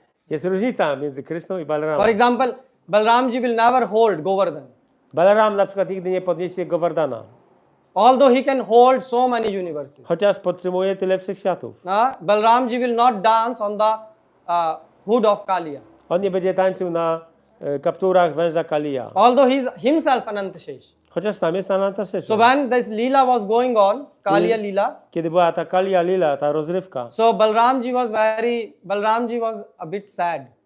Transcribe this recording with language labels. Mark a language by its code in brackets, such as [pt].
[pl] jest różnica między Krishną i [en] For [pl] Balaramem. [en] example, Balramji will never hold Govardhan. [pl] Balaram na przykład nigdy nie podniesie Govardhana, [en] Although he can hold so many universes. [pl] chociaż podtrzymuje tyle wszechświatów. [en] Balramji will not dance on the hood of Kaliya. [pl] On nie będzie tańczył na kapturach węża Kaliya, [en] Although he is himself Anantashesh. [pl] chociaż sam jest Anantasesha. [en] So when this Leela was going on, Kaliya Leela, [pl] Kiedy była ta Kaliya Lila, ta rozrywka, [en] so Balramji was a bit sad.